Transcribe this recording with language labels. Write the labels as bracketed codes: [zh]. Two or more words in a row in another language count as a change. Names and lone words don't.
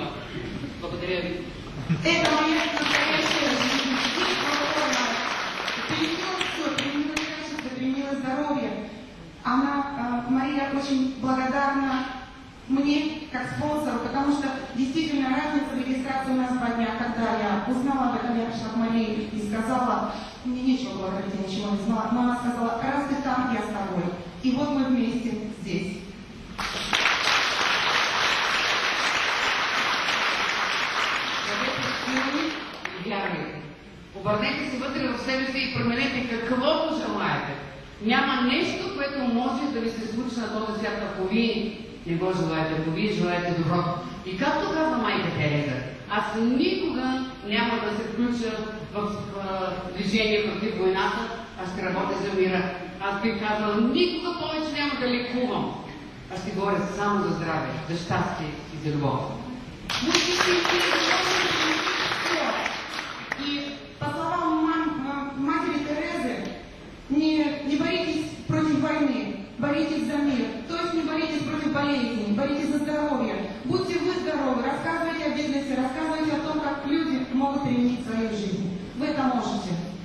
[bg] Благодаря ви. [ru] Это моя настоящая жизнь. Переменила все, переменила качество, переменила здоровье. Мария очень благодарна мне как спонсору, потому что действительно разница в регистрации у нас 2 дня. Когда я узнала об этом, я пришла к Марии и сказала, мне нечего благодарить, я ничего не знала, но она сказала, раз ты там, я с тобой. И вот мы вместе здесь. [bg] Вярвайте. Обърнете се вътре в себе си и променете каквото желаете. Няма нещо, което може да ви се случи на този свят, ако вие не го желаете, ако вие желаете доброто. И както каза майка Тереза, аз никога няма да се включа в движение против войната, аз ще работя за мира. Аз бих казала, никога повече няма да лекувам. Аз ще говоря само за здраве, за щастие и за любов. [ru] И по словам матери Терезы, не боритесь против войны, боритесь за мир. То есть не боритесь против болезней, боритесь за здоровье. Будьте вы здоровы, рассказывайте о бизнесе, рассказывайте о том, как люди могут применить свою жизнь.